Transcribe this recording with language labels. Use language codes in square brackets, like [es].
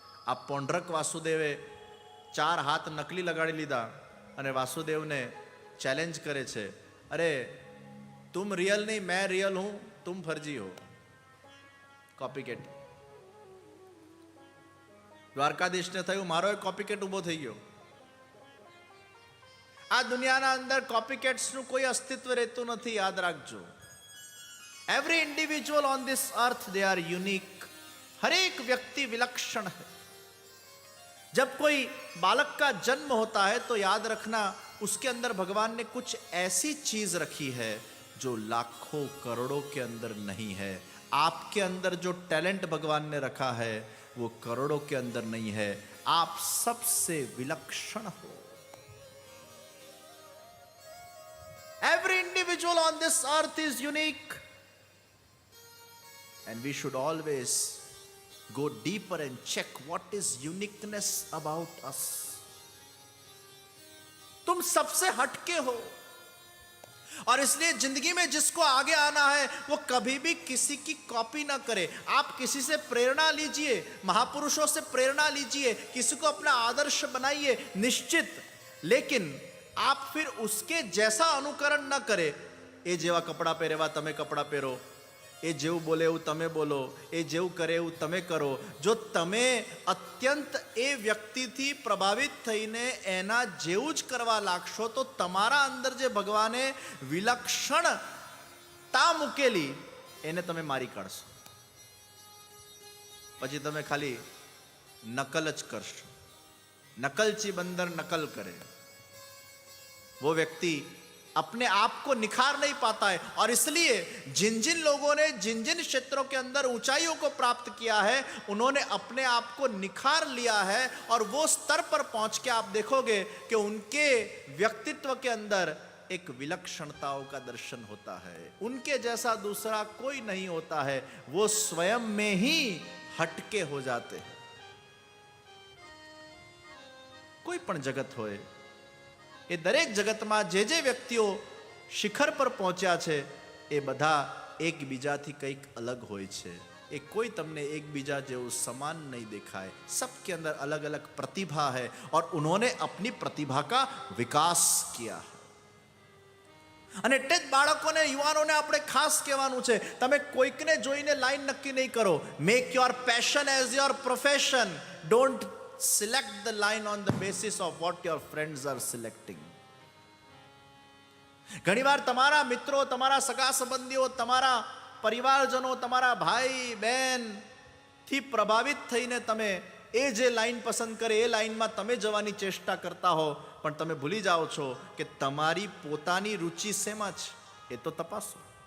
[gu] આ પોંઢરક વાસુદેવે 4 હાથ નકલી લગાડી લીધા અને વાસુદેવને ચેલેન્જ કરે છે, [hi] અરે તુમ રિયલ નહીં, મેં રિયલ હું, તુમ ફર્જી હો. [gu] કોપીકેટ. દ્વારકાધીશને થયું મારો એક કોપીકેટ ઊભો થઈ ગયો. આ દુનિયાના અંદર કોપીકેટ્સનું કોઈ અસ્તિત્વ રહેતું નથી, યાદ રાખજો. [en] Every individual on this earth they are unique. [hi] हर एक व्यक्ति विलक्षण है. जब कोई बालक का जन्म होता है तो याद रखना उसके अंदर भगवान ने कुछ ऐसी चीज रखी है जो लाखों करोड़ों के अंदर नहीं है. आपके अंदर जो टैलेंट भगवान ने रखा है वो करोड़ों के अंदर नहीं है. आप सबसे विलक्षण हो. [en] Every individual on this earth is unique, and we should always go deeper and check what is uniqueness about us. [hi] तुम सबसे हटके हो, और इसलिए जिंदगी में जिसको आगे आना है वो कभी भी किसी की कॉपी ना करे. आप किसी से प्रेरणा लीजिए, महापुरुषों से प्रेरणा लीजिए, किसी को अपना आदर्श बनाइए निश्चित, लेकिन आप फिर उसके जैसा अनुकरण ना करे. [gu] એ જેવા કપડા પહેરેવા તમે કપડા પહેરો, એ જેવું બોલે એવું તમે બોલો, એ જેવું કરે એવું તમે કરો. જો તમે અત્યંત એ વ્યક્તિથી પ્રભાવિત થઈને એના જેવું જ કરવા લાગશો તો તમારા અંદર જે ભગવાને વિલક્ષણતા મૂકેલી એને તમે મારી કાઢશો. પછી તમે ખાલી નકલ જ કરશો. નકલચી બંદર નકલ કરે. [hi] वो व्यक्ति अपने आप को निखार नहीं पाता है. और इसलिए जिन जिन लोगों ने जिन जिन क्षेत्रों के अंदर ऊंचाइयों को प्राप्त किया है उन्होंने अपने आप को निखार लिया है, और वो स्तर पर पहुंच के आप देखोगे कि उनके व्यक्तित्व के अंदर एक विलक्षणताओं का दर्शन होता है. उनके जैसा दूसरा कोई नहीं होता है. वो स्वयं में ही हटके हो जाते हैं. [gu] कोई पण जगत होए, એ દરેક જગતમાં જે જે વ્યક્તિઓ શિખર પર પહોંચ્યા છે એ બધા એકબીજાથી કંઈક અલગ હોય છે. એ કોઈ તમને એકબીજા જેવું સમાન નહીં દેખાય. [hi] सबके अंदर अलग अलग प्रतिभा है और उन्होंने अपनी प्रतिभा का विकास किया है. [gu] અને એટલે જ બાળકોને યુવાનોને આપણે ખાસ કહેવાનું છે, તમે કોઈકને જોઈને લાઈન નક્કી નહીં કરો. [en] Make your passion as your profession. Don't select the line on the basis of what your friends are selecting. [gu] ઘણીવાર તમારા મિત્રો, તમારા સગા સંબંધીઓ, તમારા પરિવારજનો, તમારા ભાઈ બહેન થી પ્રભાવિત થઈને તમે એ જે લાઈન પસંદ કરે એ લાઈનમાં તમે જવાની ચેષ્ટા કરતા હો, પણ તમે ભૂલી જાઓ છો કે તમારી પોતાની રુચિ શેમાં છે એ તો તપાસો.